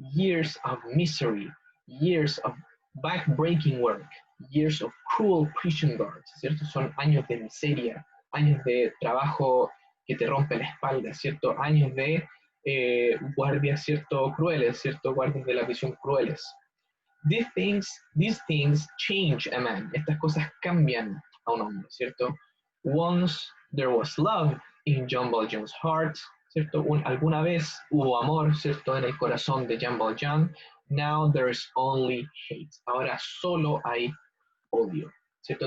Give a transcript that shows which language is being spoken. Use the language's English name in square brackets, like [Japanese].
[English] Years of misery, years of back-breaking work, years of cruel prison guards, [Spanish] ¿cierto? Son años de miseria, años de trabajo que te rompe la espalda, ¿cierto? Años de guardias, ¿cierto? Crueles, ¿cierto? Guardias de la prisión crueles. [English] These things change a man. [Spanish] Estas cosas cambian a un hombre, ¿cierto? [English] Once there was love in Jean Valjean's heart, [Spanish] ¿cierto? Alguna vez hubo amor, ¿cierto? En el corazón de Jean Valjean. [English] Now there's only hate. [Spanish] Ahora solo hay odio, ¿cierto?